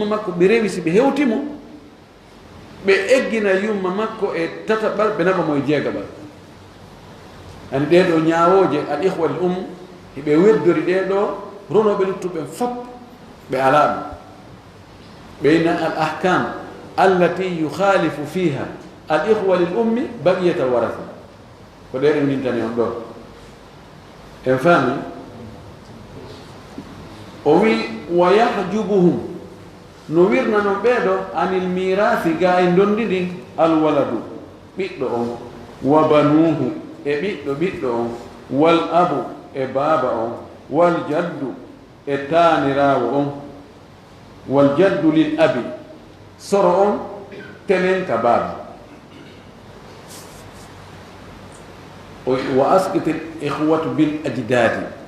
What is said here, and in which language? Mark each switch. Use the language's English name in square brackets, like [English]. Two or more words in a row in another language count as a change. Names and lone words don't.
[Fula] makko ɓe rewi si ɓe hewtimo ɓe eggina yumma makko e tataɓal ɓe naɓa mo e jeegaɓal ani ɗeɗo ñawoje [Arabic] الإخوة [Fula] l hiɓe weddori ɗeɗo ronoɓe luttuɓe fop ɓe ala ɗum ɓeyna [Arabic] الأحكام التي يخالف فيها الإخوة لبقية الورثة [Fula] ko ɗeɗo ndintani on ɗo en faami o wi [Arabic] ويحجبهم [Fula] no wirna non ɓeeɗo [Arabic] عن الميراث [Fula] ga e dondidi [Arabic] الولد [Fula] ɓiɗɗo on [Arabic] وبنوه [Fula] e ɓiɗɗo on [Arabic] والأب [Fula] e baaba on [Arabic] والجد [Fula] e taanirawo on [Arabic] والجد للأب [Fula] soro on tenen ka baaba [Arabic] وأسقط الإخوة بالأجداد